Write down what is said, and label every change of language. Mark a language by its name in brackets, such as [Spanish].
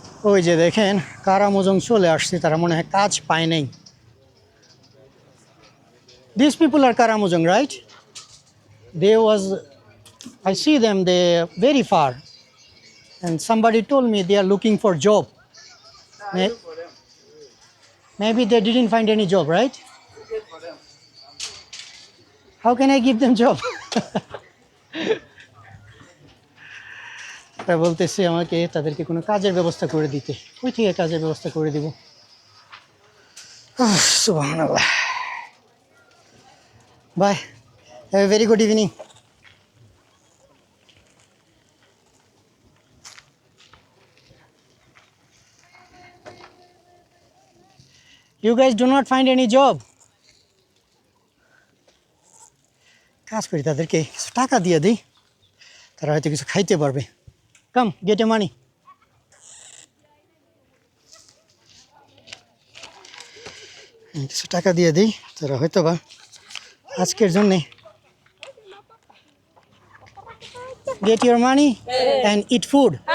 [Bangla] ওই যে দেখেন কারামোজং চলে আসছে, তারা মনে হয় কাজ পায় নাই। [English] These people are Karamojong, right? I see them, they very far. And somebody told me they are looking for job. Maybe they didn't find any job, right? How can I give them job? [Bangla] তারা বলতেছে আমাকে তাদেরকে কোনো কাজের ব্যবস্থা করে দিতে। কই থেকে কাজের ব্যবস্থা করে দিব? সুবহানাল্লাহ। [English] Bye. Have a very good evening. You guys do not find any job? [Bangla] কাজ করি তাদেরকে কিছু টাকা দিয়ে দিই, তারা হয়তো কিছু খাইতে পারবে। [English] Come, get your money. [Bangla] কিছু টাকা দিয়ে দিই, তারা হয়তো বা আজকের জন্যে [English] get your money and eat food.